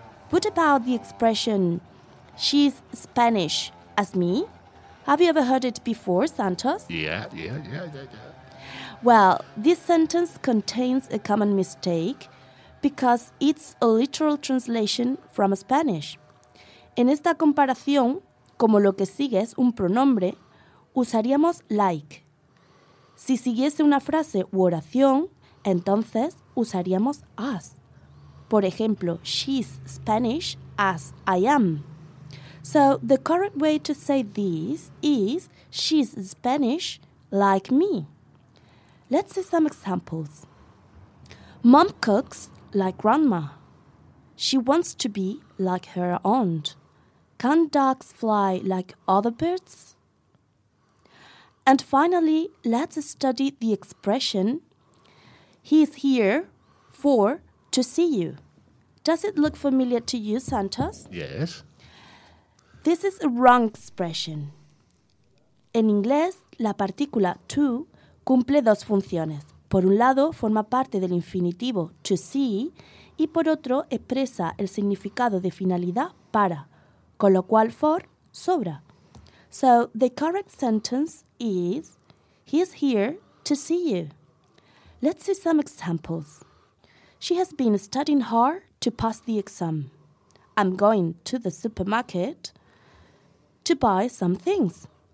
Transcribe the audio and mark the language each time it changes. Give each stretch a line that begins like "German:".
English: What about the expression, she's Spanish as me? Have you ever heard it before, Santos? Yeah. Well, this sentence contains a common mistake because it's a literal translation from Spanish.
Spanish: En esta comparación, como lo que sigue es un pronombre, usaríamos like. Si siguiese una frase u oración, entonces usaríamos as. Por ejemplo,
English: she's Spanish as I am. So the correct way to say this is she's Spanish like me. Let's see some examples. Mom cooks like grandma. She wants to be like her aunt. Can ducks fly like other birds? And finally, let's study the expression he's here for to see you. Does it look familiar to you, Santos? Yes. This is a wrong expression.
Spanish: En inglés, la partícula to cumple dos funciones. Por un lado, forma parte del infinitivo to see y por otro, expresa el significado de finalidad para, con lo cual for sobra.
English: So, the correct sentence is, he's here to see you. Let's see some examples. She has been studying hard to pass the exam. I'm going to the supermarket to buy some things.